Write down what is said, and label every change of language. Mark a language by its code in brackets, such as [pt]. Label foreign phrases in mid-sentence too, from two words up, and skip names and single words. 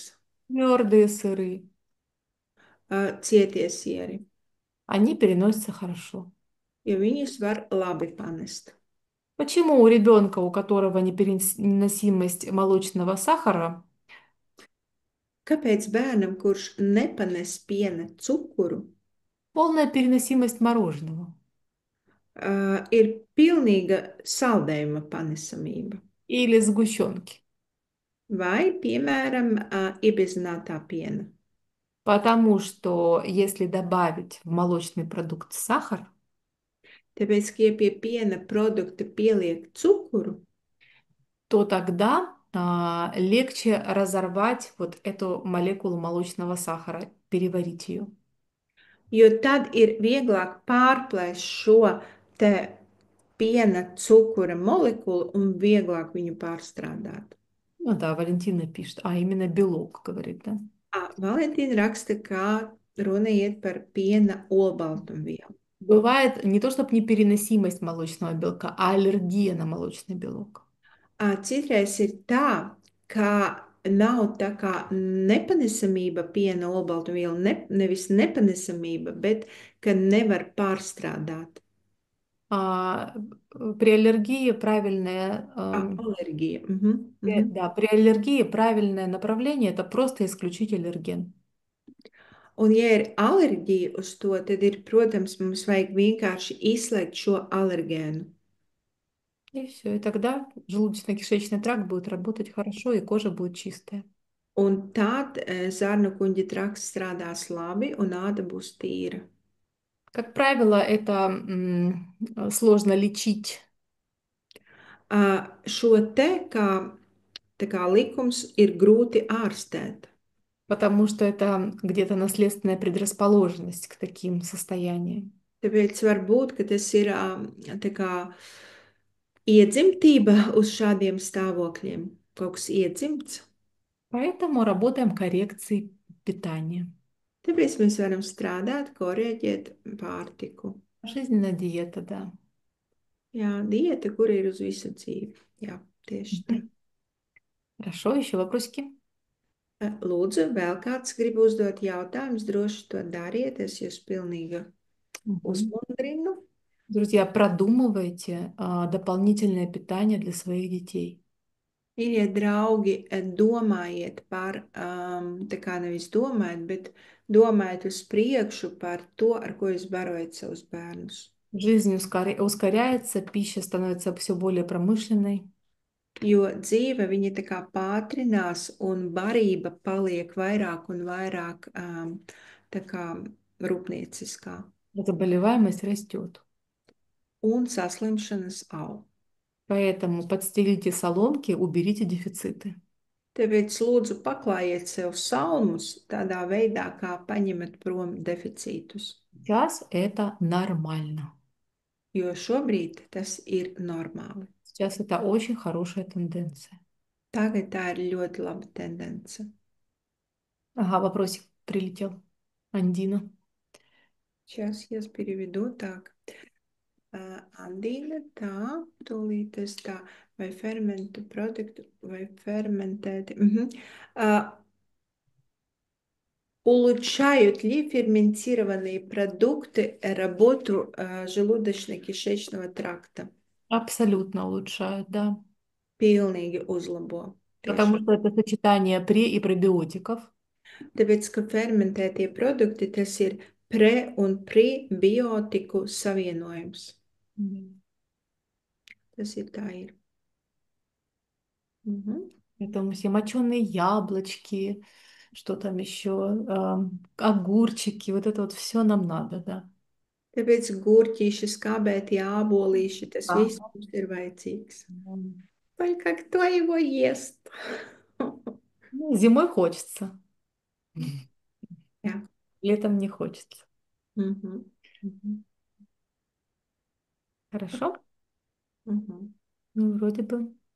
[ru] твердые сыры. [lv] cietie sieri, [ru] Они переносятся хорошо. [lv] jo viņus var labi panest. [ru] Почему у ребенка, у которого непереносимость молочного сахара, [lv] Kāpēc bērnam, kurš nepanes piena cukuru, [ru] полная переносимость мороженого [lv] ir pilnīga saldējuma panesamība? [ru] или сгущенки? [lv] Vai, piemēram, iebiezinātā piena? [ru] Потому что если добавить в молочный продукт сахар, [lv] Tāpēc, ka ja pie piena produkta pieliek cukuru, [ru] то тогда легче разорвать вот эту молекулу молочного сахара, переварить ее. [lv] jo tad ir vieglāk pārplēst šo te piena cukura molekulu un vieglāk viņu pārstrādāt. [ru] Ну да, Валентина пишет, а именно белок, говорит, да. [lv] Valentīna raksta, kā runa iet par piena olbaltumvielu. [ru] Бывает не то, чтобы непереносимость молочного белка, а аллергия на молочный белок. [lv] Citreiz ir tā, ka nav tā kā nepanesamība piena olbaltumvielu, nevis nepanesamība, bet ka nevar pārstrādāt. [ru] А, при аллергии правильное, [lv] Alerģija. Mhm. [ru] да, при аллергии правильное направление– это просто исключить аллерген. [lv] Un, ja ir alerģija uz to, tad ir, protams, mums vajag vienkārši izslēgt šo alergēnu. [ru] И все, и тогда желудочно-кишечный тракт будет работать хорошо, и кожа будет чистая. [lv] Un tad zarnu kuņģa trakts strādās labi un āda būs tīra. [ru] Как правило, это сложно лечить. [lv] Šo te kā likums ir grūti ārstēt. [ru] Потому что это где-то наследственная предрасположенность к таким состояниям. [lv] Tāpēc var būt, ka tas ir tā kā iedzimtība uz šādiem stāvokļiem. Kaut kas iedzimts. [ru] Поэтому работаем коррекцией питания. [lv] Tāpēc mēs varam strādāt, korēģēt pārtiku. [ru] Жизненная диета, да. [lv] Jā, diēta, kur ir uz visu dzīvi. Jā, tieši tā. [ru] Хорошо, еще вопросики? [lv] Lūdzu, vēl kāds grib uzdot jautājumus, droši to dariet, es jūs pilnīgi uzmundrinu. [ru] Друзья, продумывайте дополнительное питание для своих детей. [lv] Mīļie draugi, domājiet par, tā kā nevis domājiet, bet domājiet uz priekšu par to, ar ko jūs barojat savus bērnus. [ru] Жизнь ускоряется, пища становится все более промышленной. [lv] Jo dzīve, viņa tā kā pātrinās un barība paliek vairāk un vairāk tā kā rūpnieciskā. [ru] Заболеваемость растет. [lv] Un saslimšanas aug. [ru] Поэтому подстелите соломки, уберите дефициты. [lv] Tāpēc lūdzu paklājiet sev salmus tādā veidā, kā paņemat prom deficītus, [ru] Сейчас это нормально. [lv] jo šobrīd tas ir normāli. [ru] Сейчас это очень хорошая тенденция. [lv] Tagad tā ir ļoti laba tendence. [ru] Ага, вопросик прилетел. Андина. Сейчас я переведу так. [lv] Andīna, tā, tūlīt es tā, vai fermentu produktu, vai fermentēti. [ru] Улучшают ли ферментированные продукты работу желудочно-кишечного тракта? Абсолютно улучшают, да. [lv] Pilnīgi uzlabo. [ru] Потому [lv] Tiešām. [ru] что это сочетание пре- и пребиотиков. [lv] Tāpēc, ka fermentētie produkti, tas ir pre- un prebiotiku savienojums. Мгм. Tas ir tā ir. Mhm. [ru] Поэтому все моченые яблочки, что там еще, огурчики, вот это вот все нам надо, да. [lv] Tāpēc gurķīši, skābētie ābolīši, tas viss Ага. mums ir vajadzīgs. М. [ru] Только кто его ест? Ну, зимой хочется, [lv] Jā. [ru] летом не хочется. Mhm. Мгм. Хорошо? Mhm. Ну, вроде бы.